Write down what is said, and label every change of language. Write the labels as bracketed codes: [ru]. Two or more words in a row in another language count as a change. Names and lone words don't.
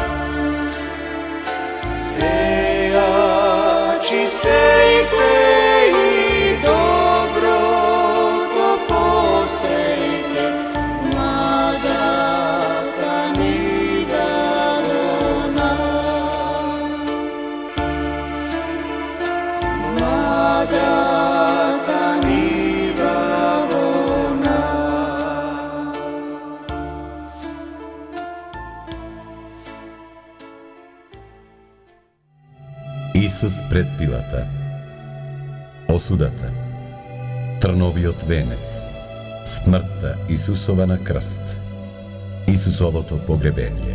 [mk] Сејачи сејте и добро то посејте, млада та нива во нас. Млада та нива во нас. Исус пред Пилата, осудата, трновиот венец, смртта Исусова на крст, Исусовото погребение.